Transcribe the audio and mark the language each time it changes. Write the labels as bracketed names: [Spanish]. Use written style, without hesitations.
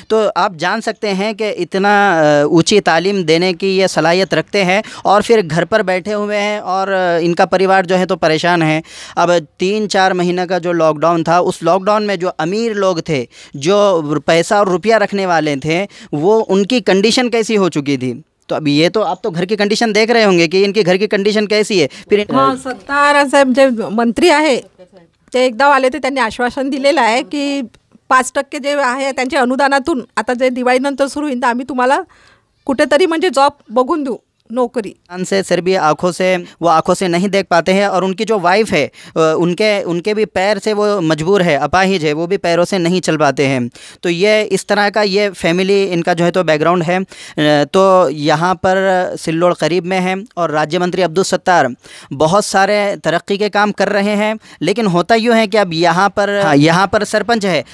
[Hindi] तो आप जान सकते हैं कि इतना ऊंची तालीम देने की ये सलाहियत रखते हैं, और फिर घर पर बैठे हुए हैं, और इनका परिवार जो है तो परेशान है। अब 3-4 महीने का जो लॉकडाउन था, उस लॉकडाउन में जो अमीर लोग थे, जो पैसा और रुपया रखने वाले थे, वो उनकी कंडीशन कैसी हो चुकी थी। तो अभी ये तो आप तो घर की कंडिशन देख रहे होंगे कि इनके घर की कंडिशन कैसी है। फिर [Marathi] हां, सत्तार साहेब जे मंत्री आहे ते एकदा आले ते त्यांनी आश्वासन दिलेलं आहे की 5% जे आहे त्यांच्या अनुदानातून आता जे दिवाळीनंतर सुरू होईल तर आम्ही तुम्हाला कुठेतरी म्हणजे जॉब बघून देऊ, नौकरी। [Hindi] से सर भी आँखों से नहीं देख पाते हैं, और उनकी जो वाइफ है उनके भी पैर से वो मजबूर है, अपाहिज है, वो भी पैरों से नहीं चल पाते हैं। तो ये इस तरह का ये फैमिली इनका जो है तो बैकग्राउंड है। तो यहाँ पर सिल्लोड़ करीब में है, और राज्य मंत्री अब्दुल सत्तार बहुत सारे तरक्की के काम कर रहे हैं, लेकिन होता यूँ है कि अब यहाँ पर सरपंच है।